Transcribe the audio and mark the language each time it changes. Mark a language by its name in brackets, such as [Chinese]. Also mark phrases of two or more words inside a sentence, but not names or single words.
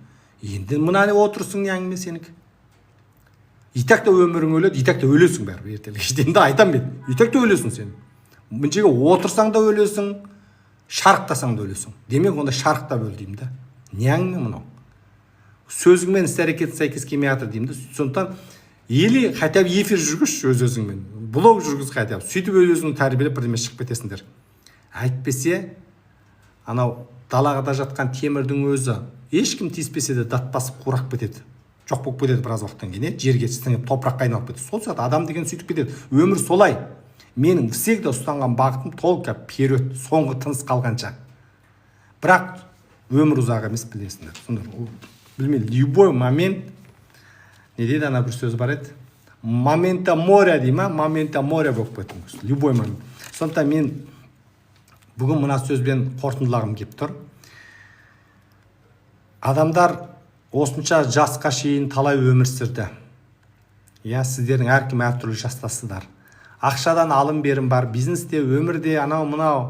[Kazakh] Енді мына не отырсың, не әңгіме сенікі? Итак та өмірің өледі, итак та өлесің бәрі ертелі. Енді айтам мен. Итак та өлесің сен. Мінжеге отырсаң да өлесің, шарықтасаң да өлесің. Демек онда шарықтап өл деймін да. Не әңгіме мынау? Сөзіңмен іс әрекетін сәйкес келмей жатыр деймін да. Сондықтан [Russian] или хотя бы [Kazakh] эфир жүргізші өз-өзіңмен. Блог жүргіз [Russian] хотя бы. [Kazakh] Сөйтіп өз-өзіңді тәрбиелеп бірдеме шығып кетесіңдер. Әйтпесе, анау далада жатқан темірдің өзі ешкім тиіспесе де дат басып қурап кетеді. Жоқ болып кетеді біраз уақыттан кейін, жерге сіңіп, топыраққа айналып кетеді. Сол сияқты адам деген сөйтіп кетеді. Өмір солай. Менің всегда ұстанған бағытым [Russian] только вперед, [Kazakh] соңғы тыныс қалғанша. Бірақ өмір ұзақ емес, білесіңдер. Сонда білмейді, [Russian] любой момент, [Kazakh] не дейді ана бір сөз бар еді? [Latin] memento mori [Kazakh] дей ма? [Latin] memento mori [Kazakh] болып кетті. [Russian] Любой момент. [Kazakh] Сондықтан мен бүгін мына сөзбен қорытындылағым келіп тұр. Адамдар осынша жасқа шейін талай өмір сүрді. Сіздердің әркім әртүрлі жастасыздар. Ақшадан алым берім бар, бизнесте, өмірде, анау мынау.